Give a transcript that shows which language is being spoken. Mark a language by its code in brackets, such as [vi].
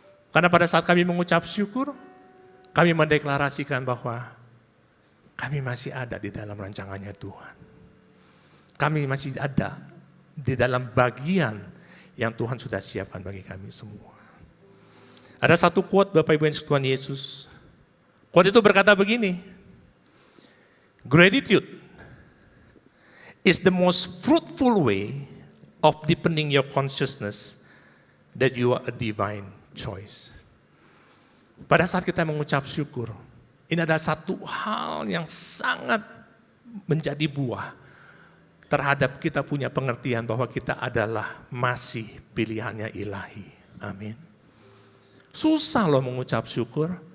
[id] Karena pada saat kami mengucap syukur, kami mendeklarasikan bahwa kami masih ada di dalam rancangannya Tuhan. Kami masih ada di dalam bagian yang Tuhan sudah siapkan bagi kami semua. Ada satu quote Bapak Ibu yang Tuhan Yesus. Quote itu berkata begini. [en] Gratitude is the most fruitful way of deepening your consciousness that you are a divine choice. [id] Pada saat kita mengucap syukur, ini adalah satu hal yang sangat menjadi buah terhadap kita punya pengertian bahwa kita adalah masih pilihannya ilahi. Amin. Susah loh mengucap syukur.